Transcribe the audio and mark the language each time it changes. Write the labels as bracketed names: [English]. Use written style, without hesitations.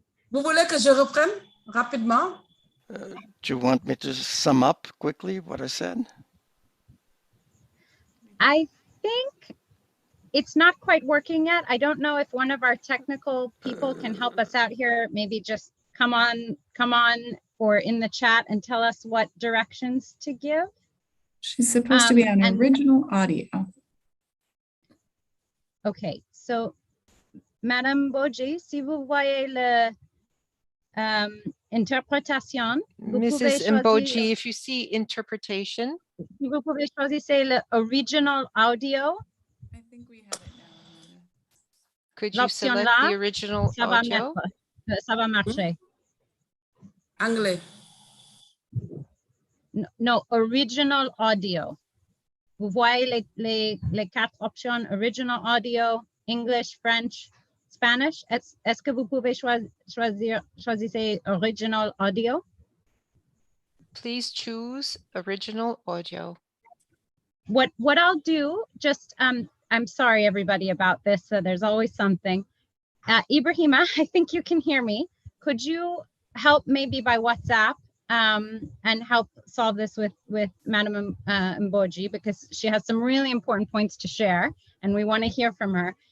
[French] Vous voulez que je reprenne rapidement? [English] Do you want me to sum up quickly what I said? I think it's not quite working yet. I don't know if one of our technical people can help us out here. Maybe just come on, or in the chat and tell us what directions to give. She's supposed to be on original audio. Okay, so [French] Madame Mboji, si vous voyez le interprétation, [English] Mrs. Mboji, if you see interpretation, [French] si vous pouvez choisir le original audio. [English] I think we have it now. could you select the original audio? [French] Ça va marcher. Anglais. [English] No, original audio. [French] Vous voyez les 4 options: [English] original audio, English, French, Spanish. [French] Est-ce que vous pouvez choisir original audio? [English] Please choose original audio. What I'll do, just I'm sorry everybody about this. So there's always something. Ibrahima, I think you can hear me. Could you help maybe by WhatsApp and help solve this with Madam Mboji, because she has some really important points to share and we want to hear from her.